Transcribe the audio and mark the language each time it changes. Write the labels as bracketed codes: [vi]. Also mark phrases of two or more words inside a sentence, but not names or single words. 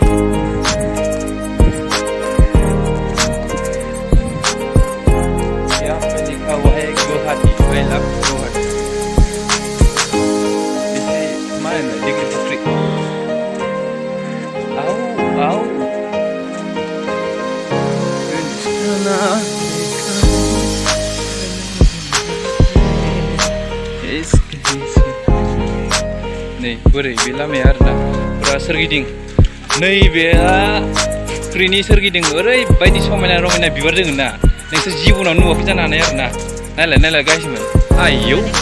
[hi] यहाँ पे लिखा हुआ है गुवाहाटी [en] I love [hi] गुवाहाटी इसे मायने दिगली पुखुरी [brx] आओ आओ नै बोरै बे लामाया आरोना फुरा सोरगिदिं नैबे फुख्रिनि सोरगिदिं ओरैबायदि समायना रमायना बिबार दोङो ना नोंसोर जिबनाव नुवाखै जानो हानाय आरोना नायलाय गाइसमोन आयौ